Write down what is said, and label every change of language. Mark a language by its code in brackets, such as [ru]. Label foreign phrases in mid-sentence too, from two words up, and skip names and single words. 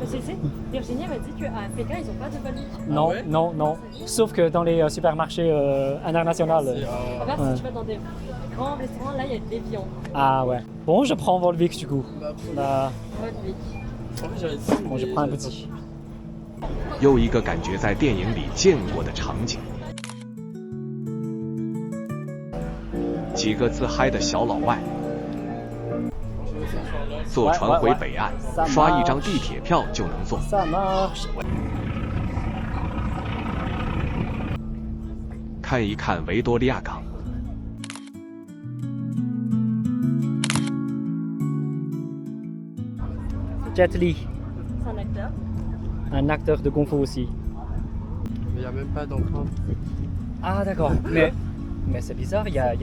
[fr] Parce que tu sais, Virginie m'a dit qu'à Pékin, ils n'ont pas de balut. Non, ouais non, non. Sauf que dans les supermarchés internationaux. Regarde, Ouais. si tu vas dans des grands restaurants, là, il y a des viandes. Ah ouais. Bon, je prends Volvic du coup. Bah, Volvic. bon, je prends un petit. [zh] 又一个感觉在电影里见过的场景。几个自嗨的小老外坐船回北岸，刷一张地铁票就能坐。 [fr] Ça marche. [zh] 看一看维多利亚港。 [fr] Jet Li, C'est un acteur. un acteur de Kung Fu aussi. Mais il n'y a même pas d'empreinte. Ah d'accord. Mais c'est bizarre, il y a